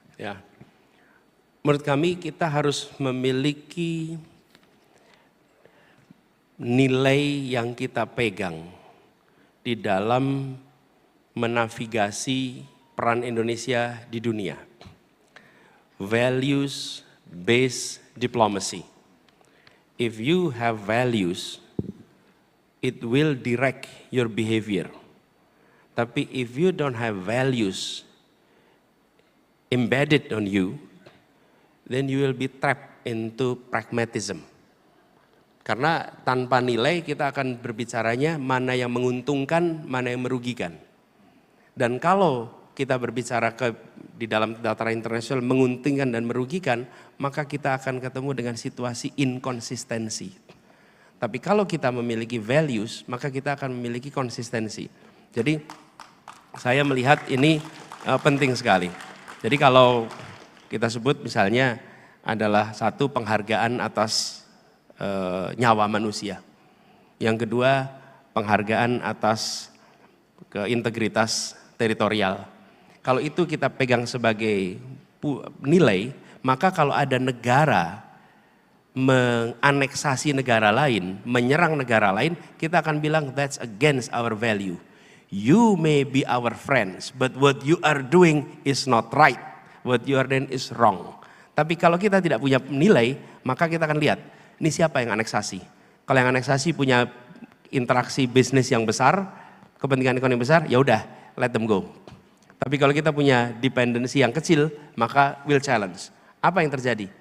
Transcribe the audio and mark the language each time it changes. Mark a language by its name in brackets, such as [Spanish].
[Indonesian] Ya, menurut kami kita harus memiliki nilai yang kita pegang di dalam menavigasi peran Indonesia di dunia. [English] Values based diplomacy. If you have values, it will direct your behavior. Tapi if you don't have values embedded on you, then you will be trapped into pragmatism. [Indonesian] Karena tanpa nilai kita akan berbicaranya mana yang menguntungkan, mana yang merugikan. Dan kalau kita berbicara di dalam tataran internasional menguntungkan dan merugikan, maka kita akan ketemu dengan situasi inkonsistensi. Tapi kalau kita memiliki values, maka kita akan memiliki konsistensi. Jadi saya melihat ini penting sekali. Jadi kalau kita sebut misalnya adalah satu penghargaan atas nyawa manusia. Yang kedua penghargaan atas integritas teritorial. Kalau itu kita pegang sebagai nilai, maka kalau ada negara menganeksasi negara lain, menyerang negara lain, kita akan bilang [English] that's against our value. You may be our friends, but what you are doing is not right. What you are doing is wrong. [Indonesian] Tapi kalau kita tidak punya nilai, maka kita akan lihat, ini siapa yang aneksasi. Kalau yang aneksasi punya interaksi bisnis yang besar, kepentingan ekonomi besar, ya udah, [English] let them go. [Indonesian] Tapi kalau kita punya dependensi yang kecil, maka [English] will challenge. [Indonesian] Apa yang terjadi?